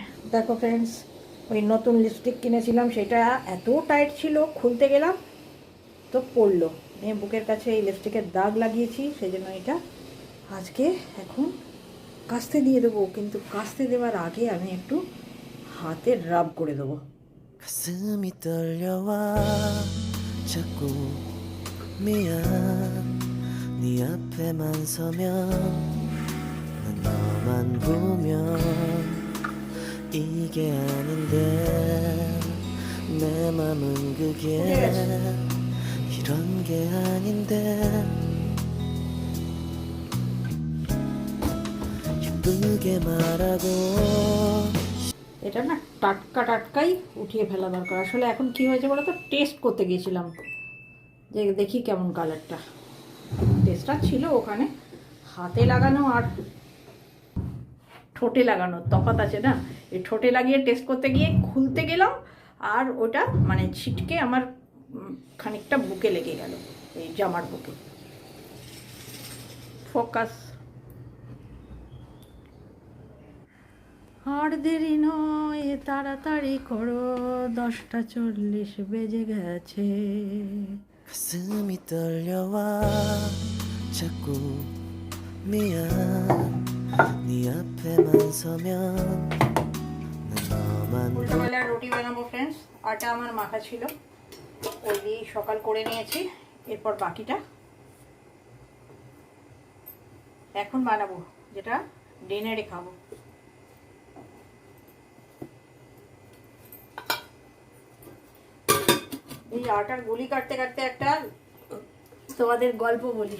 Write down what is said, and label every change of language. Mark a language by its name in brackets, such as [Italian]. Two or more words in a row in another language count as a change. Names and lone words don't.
[Bangla] দেখো ফ্রেন্ডস, ওই নতুন লিপস্টিক কিনেছিলাম, সেটা এত টাইট ছিল, খুলতে গেলাম তো পড়লো, নিয়ে বুকের কাছে এই লিপস্টিকের দাগ লাগিয়েছি, সেই জন্য এটা আজকে এখন কাচতে দিয়ে দেবো, কিন্তু কাচতে দেওয়ার আগে আমি একটু হাতে রাব করে দেবো। [Korean] 가슴이 떨려와 자꾸 미안 네 앞에만 서면 난 너만 보면 이게 아닌데 내 맘은 그게 이런 게 아닌데 예쁘게 말하고 [Bangla] এটা না টাটকাই উঠিয়ে ফেলা দরকার। আসলে এখন কি হয়েছে বলো তো, টেস্ট করতে গিয়েছিলাম যে দেখি কেমন কালারটা, টেস্টটা ছিল ওখানে, হাতে লাগানো আর ঠোঁটে লাগানো তফাৎ আছে না। এই ঠোঁটে লাগিয়ে টেস্ট করতে গিয়ে খুলতে গেলাম, আর ওটা মানে ছিটকে আমার খানিকটা বুকে লেগে গেল, এই জামার বুকে। ফোকাস। আর দেরি নয়, তাড়াতাড়ি করো, 10:40 বেজে গেছে। [Korean] 가슴이 떨려와 자꾸 미안 네 앞에만 서면 난 너만 [Bangla] উল্টোবেলা রুটি বানাবো ফ্রেন্ডস, আটা আমার মাখা ছিল, ওই দিয়ে সকাল করে নিয়েছি, এরপর বাকিটা এখন বানাবো, যেটা ডিনারে খাবো। এই আটার গুলি কাটতে কাটতে একটা তোমাদের গল্প বলি।